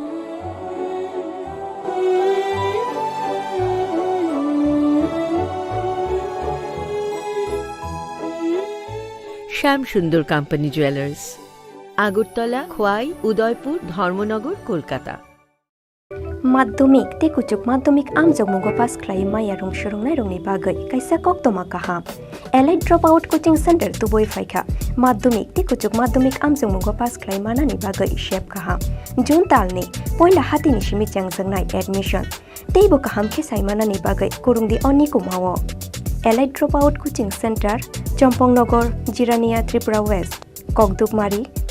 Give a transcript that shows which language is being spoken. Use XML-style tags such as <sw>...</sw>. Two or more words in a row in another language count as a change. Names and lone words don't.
<bn>শ্যাম সুন্দর কোম্পানি জুয়েলার্স, আগরতলা, খোয়াই, উদয়পুর, ধর্মনগর, কলকাতা।</bn> <trp>माध्यमिक ते कुचुक माध्यमिक आमजोग मुगो पास क्लाइ माया रंग सुरंगनाय रंगनि बागै कैसा कक्तमा काहा एलाइट ड्रप आउट कोचिंग सेंटर तुबोय फाइखा माध्यमिक ते कुचुक माध्यमिक आमजोग मुगो पास क्लाइ मानानि बागै शेप काहा जुन तालनि पहिला हातिनि सिमि चांजोंनाय एडमिशन तेबो काहाम खेसाइ मानानि बागै कुरुंदि अनि कुमावो एलाइट ड्रप आउट कोचिंग सेंटर चम्पंगनगर जिरानिया त्रिपुरा वेस्ट ककदुकमारी</trp>